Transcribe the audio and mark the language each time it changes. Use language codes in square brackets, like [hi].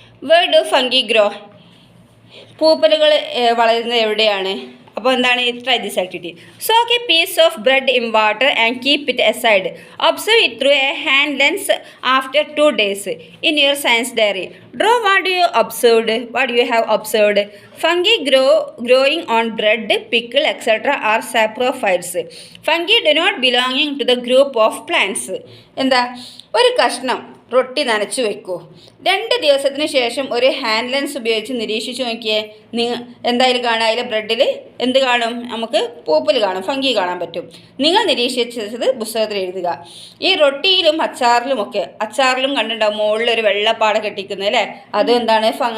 [en] Where do fungi grow? [ml] പൂപ്പലുകൾ വളരുന്നത് എവിടെയാണ്? അപ്പോൾ എന്താണ്? [en] Try this activity. Soak a piece of bread in water and keep it aside. Observe it through a hand lens after 2 days in your science diary. Draw what you have observed. Fungi growing on bread, pickle, etc. are saprophytes. Fungi do not belonging to the group of plants. [ml] എന്താ? ഒരു കഷ്ണം റൊട്ടി നനച്ചു വെക്കൂ. 2 ദിവസത്തിന് ശേഷം ഒരു hand lens ഉപയോഗിച്ച് നിരീക്ഷിച്ച് നോക്കിയേ. എന്തായാലും കാണാം, അതിലെ ബ്രെഡിൽ എന്ത് കാണും? നമുക്ക് പൂപ്പൽ കാണും, ഫംഗി കാണാൻ പറ്റും. നിങ്ങൾ നിരീക്ഷിച്ചത് പുസ്തകത്തിൽ എഴുതുക. ഈ റൊട്ടിയിലും അച്ചാറിലും കണ്ടിട്ടുണ്ടാവും മുകളിലൊരു വെള്ളപ്പാട കെട്ടിക്കുന്നത് അല്ലേ, അത് എന്താണ്?